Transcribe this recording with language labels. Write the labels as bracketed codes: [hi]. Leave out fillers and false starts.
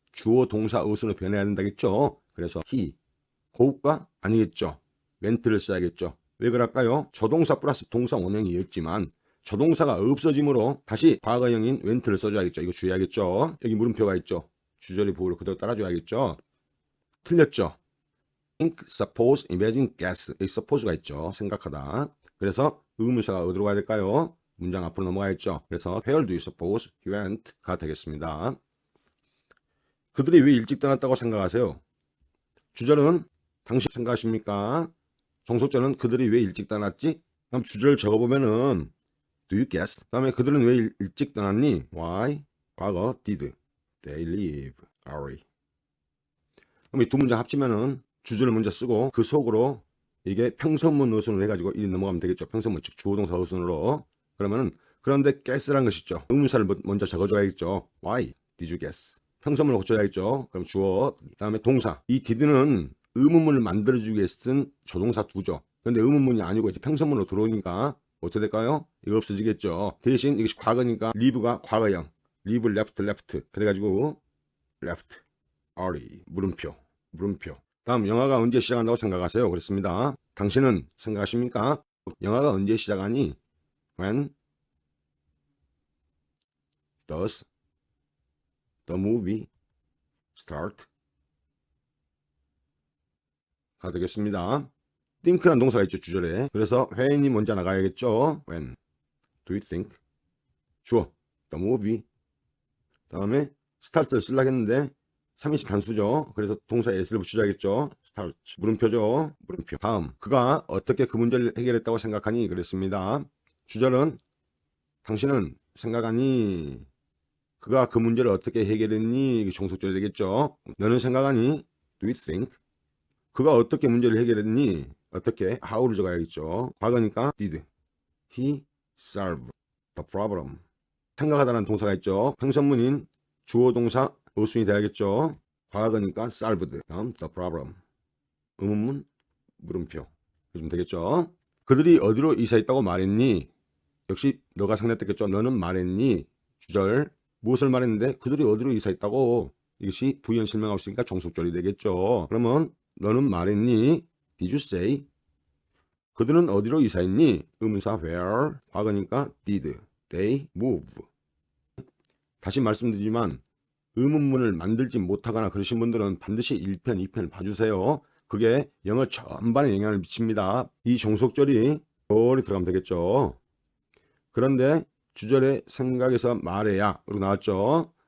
[ko] 주어 동사 어순으로 변해야 된다겠죠. 그래서 he, go가 아니겠죠. went를 써야겠죠. 왜 그럴까요? 조동사 플러스 동사 원형이었지만 조동사가 없어짐으로 다시 과거형인 went를 써줘야겠죠. 이거 주의하겠죠. 여기 물음표가 있죠. 주절의 부호를 그대로 따라줘야겠죠. 틀렸죠. [en] think, suppose, imagine, guess. [ko] 여기 suppose가 있죠. 생각하다. 그래서 의문사가 어디로 가야 될까요? 문장 앞으로 넘어가야겠죠. 그래서 [en] where do you suppose he went가 [ko] 되겠습니다. 그들이 왜 일찍 떠났다고 생각하세요? 주절은 당신 생각하십니까? 종속절은 그들이 왜 일찍 떠났지? 그럼 주절을 적어보면은 [en] do you guess? [ko] 다음에 그들은 왜 일찍 떠났니? [en] Why? [ko] 과거 [en] did they leave early? [ko] 그럼 이 두 문장 합치면은 주절을 먼저 쓰고 그 속으로 이게 평서문 어순으로 해가지고 이리 넘어가면 되겠죠. 평서문 즉 주어동사 어순으로. 그러면은 그런데 guess란 것이 있죠. 의문사를 먼저 적어줘야겠죠. [en] Why did you guess? [ko] 평서문을 고쳐야겠죠. 그럼 주어 다음에 동사. 이 did는 의문문을 만들어주기 위해 쓴 조동사 두죠. 그런데 의문문이 아니고 이제 평서문으로 들어오니까 어떻게 될까요? 이거 없어지겠죠. 대신 이것이 과거니까 leave가 과거형. [en] leave left [ko] 그래가지고 [en] left early [ko] 물음표. 다음 영화가 언제 시작한다고 생각하세요? 그랬습니다. 당신은 생각하십니까? 영화가 언제 시작하니? [en] When does the movie start? [ko] 가 되겠습니다. think란 동사가 있죠. 주절에. 그래서 when이 먼저 나가야겠죠. [en] When do you think? [ko] 주어 [en] the movie. [ko] 다음에 start를 쓰려고 했는데 3인칭 단수죠. 그래서 동사 s를 붙여야겠죠. start. 물음표죠. 물음표. 다음 그가 어떻게 그 문제를 해결했다고 생각하니? 그랬습니다. 주절은 당신은 생각하니? 그가 그 문제를 어떻게 해결했니? 이게 종속절이 되겠죠. 너는 생각하니? [en] Do you think? [ko] 그가 어떻게 문제를 해결했니? 어떻게? how를 적어야겠죠. 과거니까 [en] did he solve the problem? [ko] 생각하다는 동사가 있죠. 평선문인 주어 동사 어순이 돼야겠죠. 과거니까 solved. 다음 [en] the problem. [ko] 의문문 물음표. 해주면 되겠죠. 그들이 어디로 이사했다고 말했니? 역시 너가 상대했겠죠. 너는 말했니? 주절 무엇을 말했는데 그들이 어디로 이사했다고. 이것이 부연 설명하고 있으니까 종속절이 되겠죠. 그러면 너는 말했니? [en] Did you say? [ko] 그들은 어디로 이사했니? 의문사 where. 과거니까 [en] did they move. [ko] 다시 말씀드리지만 의문문을 만들지 못하거나 그러신 분들은 반드시 1편, 2편을 봐주세요. 그게 영어 전반에 영향을 미칩니다. 이 종속절이 거리 들어가면 되겠죠. 그런데 주절의 생각에서 말해야 으로 나왔죠.